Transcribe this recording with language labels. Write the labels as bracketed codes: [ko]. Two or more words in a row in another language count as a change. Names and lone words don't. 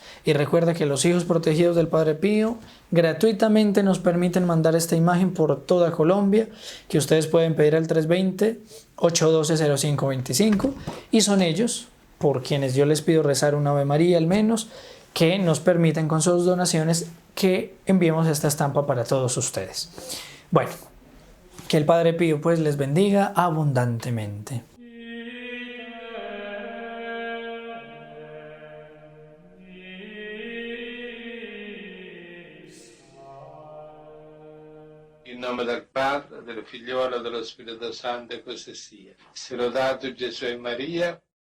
[es] Y recuerda que los hijos protegidos del Padre Pío gratuitamente nos permiten mandar esta imagen por toda Colombia, que ustedes pueden pedir al 320-812-0525, y son ellos, por quienes yo les pido rezar una Ave María al menos, que nos permiten con sus donaciones que enviemos esta estampa para todos ustedes. Bueno, que el Padre Pío pues les bendiga abundantemente. [it] In nome del Padre, del Figliolo e dello Spirito Santo, e così sia. Sia lodato Gesù e Maria,